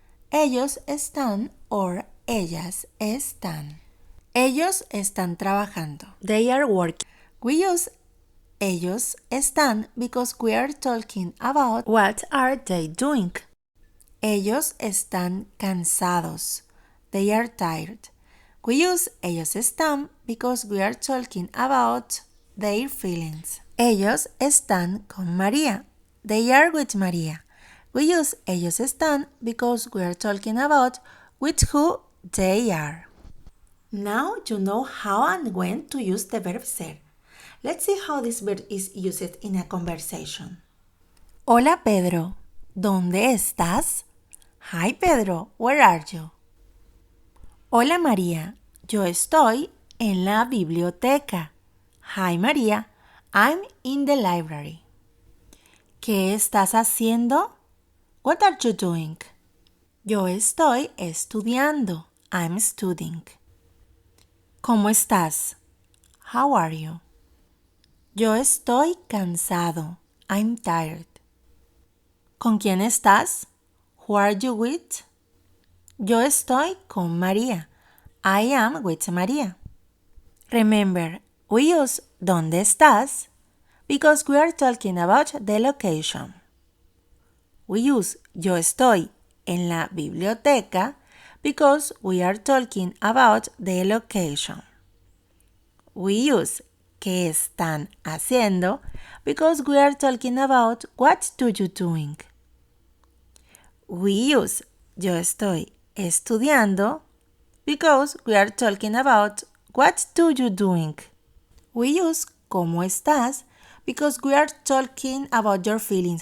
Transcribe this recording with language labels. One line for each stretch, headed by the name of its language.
Spanish: Ellos están or ellas están. Ellos están trabajando.
English: They are working. We use ellos están because we are talking about what are they doing.
Spanish: Ellos están cansados.
English: They are tired. We use ellos están because we are talking about their feelings.
Spanish: Ellos están con María.
English: They are with María. We use ellos están because we are talking about with who they are. Now you know how and when to use the verb ser. Let's see how this verb is used in a conversation.
Spanish: Hola Pedro, ¿dónde estás?
English: Hi Pedro, where are you?
Spanish: Hola María, yo estoy en la biblioteca.
English: Hi María, I'm in the library.
Spanish: ¿Qué estás haciendo?
English: What are you doing?
Spanish: Yo estoy estudiando.
English: I'm studying.
Spanish: ¿Cómo estás?
English: How are you?
Spanish: Yo estoy cansado.
English: I'm tired.
Spanish: ¿Con quién estás?
English: Who are you with?
Spanish: Yo estoy con María.
English: I am with María. Remember, we use ¿dónde estás? Because we are talking about the location. We use yo estoy en la biblioteca because we are talking about the location. We use ¿qué están haciendo? Because we are talking about what do you doing. We use yo estoy estudiando because we are talking about what do you doing. We use ¿cómo estás? Because we are talking about your feelings.